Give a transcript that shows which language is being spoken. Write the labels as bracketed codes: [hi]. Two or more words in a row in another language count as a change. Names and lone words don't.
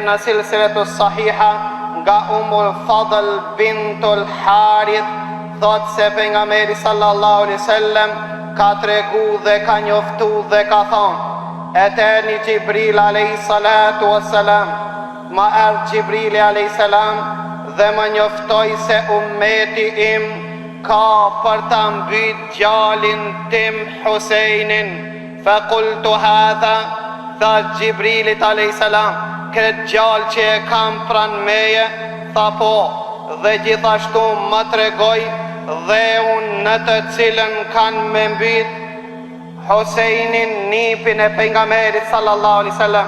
[sq] në silsiletus sahiha nga Ummul Fadl bintul Harith, thot se pejgamberi [ar] صلى الله عليه وسلم [sq] ka tregu dhe ka njoftu dhe ka thonë: Eterni Gjibril [ar] عليه الصلاة والسلام, [sq] ma erdh Gjibrili [ar] عليه السلام [sq] dhe më njoftoi se ummeti im ka për ta mbyt djalin tim Husejnin. [ar] فقلت هذا, [sq] tha Gjibrilit [ar] عليه السلام, [sq] këtë gjallë që e kam pran meje, tha po, dhe gjithashtu më tregoj dhe unë në të cilën kanë me mbyt Husejnin, nipin e pejgamberit [ar] صلى الله عليه وسلم.